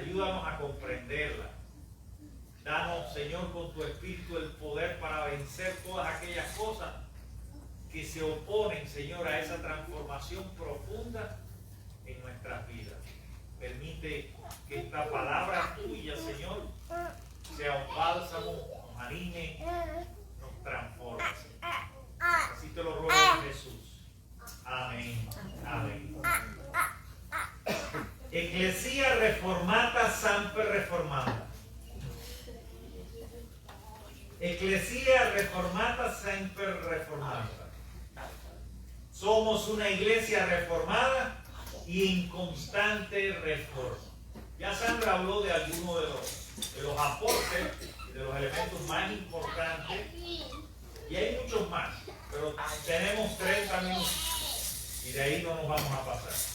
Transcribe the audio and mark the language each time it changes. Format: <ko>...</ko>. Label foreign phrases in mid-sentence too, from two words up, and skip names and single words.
<es>Ayúdanos a comprenderla. Danos, Señor, con tu Espíritu el poder para vencer todas aquellas cosas que se oponen, Señor, a esa transformación profunda en nuestras vidas. Permite que esta palabra tuya, Señor, sea un bálsamo, nos anime, nos transforme, Señor. Así te lo ruego en Jesús. Amén. Amén.</es> <la>Ecclesia reformata sempre reformanda. Ecclesia reformata sempre reformanda.</la> <es>Somos una iglesia reformada y en constante reforma. Ya Sandra habló de algunos de los aportes y de los elementos más importantes, y hay muchos más, pero tenemos 30 minutos y de ahí no nos vamos a pasar.</es>